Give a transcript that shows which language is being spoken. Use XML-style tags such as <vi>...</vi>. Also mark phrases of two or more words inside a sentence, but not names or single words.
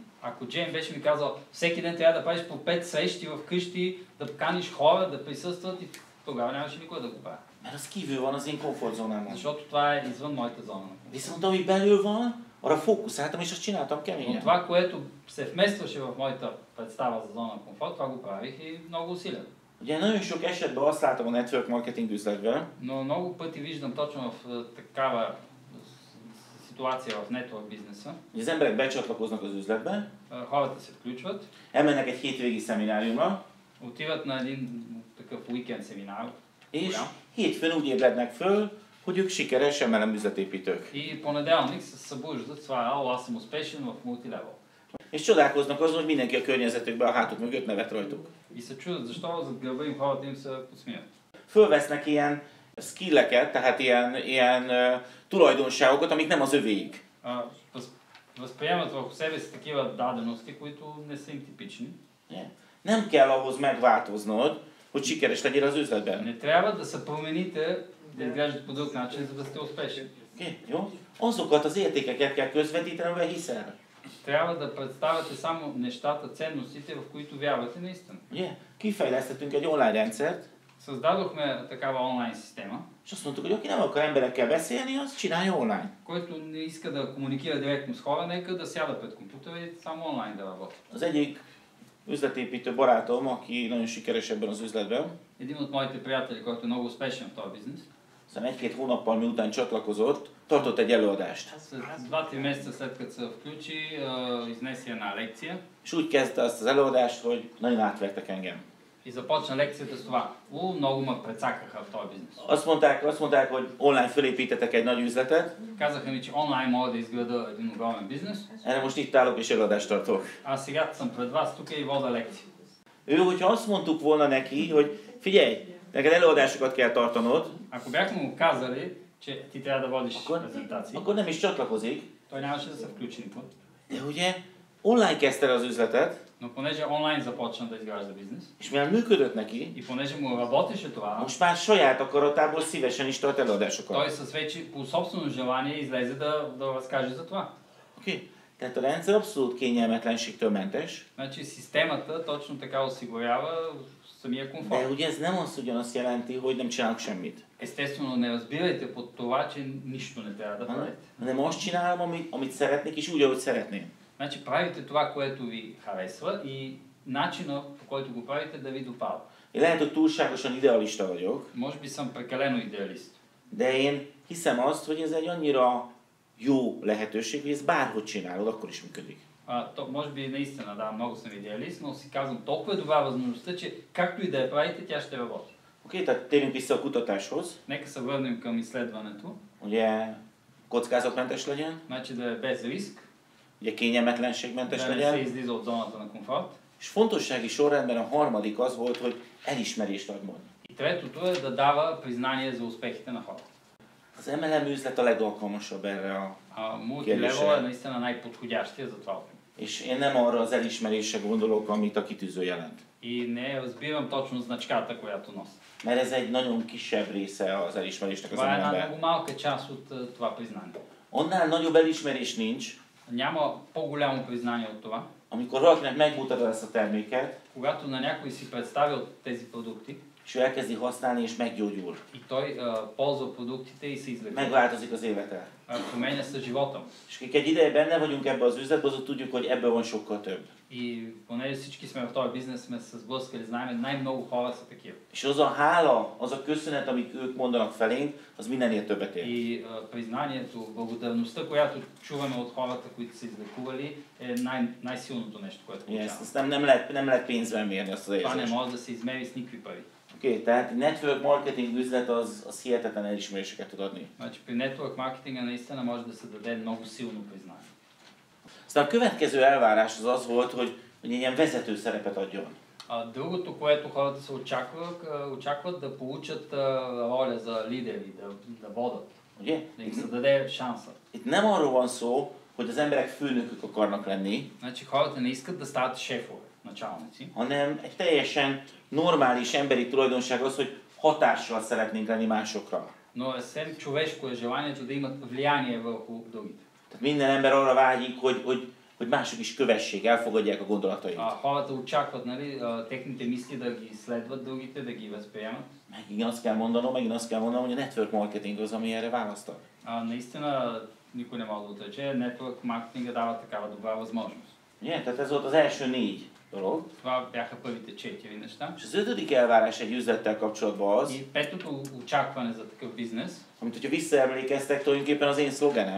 <bg>Ако Джейн беше ми казал, всеки ден трябва да правиш по 5 срещи в къщи, да каниш хора, да присъстват, и тогава нямаше никой да го прави.</bg> <hu>Mert az kívül van az én komfortzónámon.</hu> <bg>Защото това е извън моята зона.</bg> <hu>Viszont ami belül van, arra fókuszáltam és azt csináltam</hu> <bg>Но</bg> <hu>keményen.</hu> <bg>това, което се вместваше в моята представа за зона на комфорт, това го правих и много усилено.</bg> <hu>Ugye nagyon sok esetben azt látom a</hu> <en>network marketing</en> <hu>üzletben,</hu> <bg>Но много пъти виждам точно в такава ситуация в нетворк бизнеса.</bg> <hu>hogy az emberek becsatlakoznak az üzletbe,</hu> <bg>Хората се включват,</bg> <hu>elmennek egy hétvégi szemináriumra,</hu> <bg>отиват на един такъв уикенд семинар.</bg> <hu>és hétfőn úgy ébrednek föl, hogy ők sikeres MLM üzletépítők.</hu> <bg>И понеделник се събуждат, това аз съм успешен в мултилевел.</bg> <hu>És csodálkoznak azon, hogy mindenki a környezetükben a hátuk mögött nevet rajtuk.</hu> <bg>И се чудят защо зад гърба им хората им се подсмиват.</bg> <hu>Fölvesznek ilyen skilleket, tehát ilyen tulajdonságokat, amik nem az övéik.</hu> <bg>Възприемат върху себе си такива дадености, които не са им типични.</bg> <hu>Nem kell ahhoz megváltoznod, hogy sikeres legyél az üzletben.</hu> <bg>Не трябва да се промените, да изглеждат по друг начин, за да сте успешни.</bg> <hu>Jó? Azokat az értékeket kell közvetíteni, amivel hiszel.</hu> <bg>Трябва да представяте само нещата, ценностите, в които вярвате наистина.</bg> <hu>Ugye? Kifejlesztettünk egy online rendszert,</hu> <bg>Създадохме такава онлайн система,</bg> <hu>és azt mondtuk, hogy aki nem akar emberekkel beszélni, az csinálja online.</hu> <bg>който не иска да комуникира директно с хора, нека да сяда пред компютъра и само онлайн да работи.</bg> <hu>Az egyik üzletépítő barátom, aki nagyon sikeres ebben az üzletben,</hu> <bg>Един от моите приятели, който е много успешен в този бизнес,</bg> <hu>aztán egy-két hónappal miután csatlakozott, tartott egy előadást.</hu> <bg>след 2-3 месеца след като се включи, изнесе една лекция</bg> <hu>És úgy kezdte azt az előadást, hogy nagyon átvertek engem.</hu> <bg>и започна лекцията с това. Много ме прецакаха в този бизнес.</bg> <hu>Azt mondták, hogy online fölépítetek egy nagy üzletet,</hu> <bg>Казаха ми, че онлайн мога да изграда един огромен бизнес.</bg> <hu>erre most itt állok és előadást tartok.</hu> <bg>Аз сега съм пред вас тук и вода лекция.</bg> <hu>Ő, hogyha azt mondtuk volna neki, hogy figyelj, neked előadásokat kell tartanod,</hu> <bg>Ако бяхме му казали, че ти трябва да водиш презентации,</bg> <hu>akkor nem is csatlakozik.</hu> <bg>той нямаше да се включи никога.</bg> <hu>De ugye online kezdte el az üzletet,</hu> <bg>Но понеже онлайн започна да изгражда бизнес</bg> <hu>és mivel működött neki,</hu> <bg>и понеже му работеше това,</bg> <hu>most már saját akaratából szívesen is tart előadásokat.</hu> <bg>той с вече по собствено желание излезе да разкаже за това.</bg> <hu>Oké? Tehát a rendszer abszolút kényelmetlenségtől mentes,</hu> <bg>Значи системата точно така осигурява самия</bg> <hu>de</hu> <bg>комфорт.</bg> <hu>ugye ez nem azt jelenti, hogy nem csinálok semmit.</hu> <bg>Естествено, не разбирайте под това, че нищо не трябва да правите.</bg> <hu>Hanem azt csinálom, amit szeretnék, és úgy, ahogy szeretném.</hu> <bg>Значи правите това, което ви харесва и начина, по който го правите, да ви допада.</bg> <hu>Én lehet, hogy túlságosan idealista vagyok,</hu> <bg>Може би съм прекалено идеалист.</bg> <hu>de én hiszem azt, hogy ez egy annyira jó lehetőség, hogy ezt bárhogy csinálod, akkor is működik.</hu> <bg>Може би наистина, да, много съм идеалист, но си казвам, толкова е добра възможността, че както и да я правите, тя ще работи.</bg> <hu>Oké, tehát térjünk vissza a kutatáshoz.</hu> <bg>Нека се върнем към изследването.</bg> <hu>Ugye kockázatmentes legyen,</hu> <bg>Значи да е без риск,</bg> <hu>ugye kényelmetlenségmentes</hu> <bg>да не се</bg> <hu>legyen,</hu> <bg>излиза от зоната на комфорт.</bg> <hu>és fontossági sorrendben a harmadik az volt, hogy elismerést ad majd.</hu> <bg>И третото е да дава признание за успехите на хората.</bg> <hu>Az MLM üzlet a legalkalmasabb erre</hu> <bg>Мултилевел е наистина най-подходящия за това.</bg> <hu>És én nem arra az elismerésre gondolok, amit a kitűző jelent.</hu> <bg>И не разбирам точно значката, която носи.</bg> <hu>Mert ez egy nagyon kisebb része az elismerésnek az</hu> <bg>Това е една</bg> <hu>MLM-ben.</hu> <bg>много малка част от това признание.</bg> <hu>Annál nagyobb elismerés nincs,</hu> <bg>Няма по-голямо признание от това,</bg> <hu>amikor valakinek megmutatod ezt a terméket,</hu> <bg>когато на някой си представил тези продукти</bg> <hu>és ő elkezdi használni és meggyógyul.</hu> <bg>и той ползва продуктите и се излекува.</bg> <hu>Megváltozik az élete.</hu> <bg>Променя се живота му.</bg> <hu>És akik egy ideje benne vagyunk ebbe az üzletbe, azok tudjuk, hogy ebből van sokkal több.</hu> <bg>И понеже всички сме в този бизнес, сме се сблъскали, знаем, най-много хора са такива.</bg> <hu>És az a hála, az a köszönet, amit ők mondanak felénk, az mindenért többet ér.</hu> <bg>И признанието, благодарността, която чуваме от хората, които са излекували, е най-силното нещо, което получаваме.</bg> <hu>Ezt nem lehet pénzben mérni azt az</hu> <bg>Това не</bg> <hu>érzést.</hu> <bg>може да се измери с никакви пари.</bg> <hu>Oké, tehát</hu> <en>network marketing</en> <hu>üzlet az hihetetlen elismeréseket tud adni.</hu> <bg>Значи при нетворк маркетинга наистина може да се даде много силно признание.</bg> <hu>Aztán a következő elvárás az volt, hogy egy ilyen vezető szerepet adjon.</hu> <bg>Другото, което хората се очакват да получат роля за лидери, да водят,</bg> <hu>Ugye?</hu> <bg>да им се даде шанса.</bg> <hu>Itt nem arról van szó, hogy az emberek főnökök akarnak lenni,</hu> <bg>Значи хората не искат да стават шефове, началници,</bg> <hu>hanem egy teljesen normális emberi tulajdonság az, hogy hatással szeretnénk lenni másokra.</hu> <bg>но съвсем човешко е желанието да имат влияние върху другите.</bg> <hu>Tehát minden ember arra vágyik, hogy mások is kövessék, elfogadják a gondolatait.</hu> <bg>Хората очакват, нали, техните мисли да ги следват другите, да ги възприемат.</bg> <hu>Megint azt kell mondanom, hogy a</hu> <en>network marketing</en> <hu>az, ami erre választott.</hu> <bg>Наистина, никой не може да отрече, нетворк маркетинга дава такава добра възможност.</bg> <hu>Ugye? Tehát ez volt az első 4 dolog.</hu> <bg>Това бяха първите 4 неща.</bg> <hu>És az 5. elvárás egy üzlettel kapcsolatban az,</hu> <bg>И петото очакване за такъв бизнес,</bg> <hu>amit hogyha visszaemlékeztek, tulajdonképpen az én szlogenem,</hu>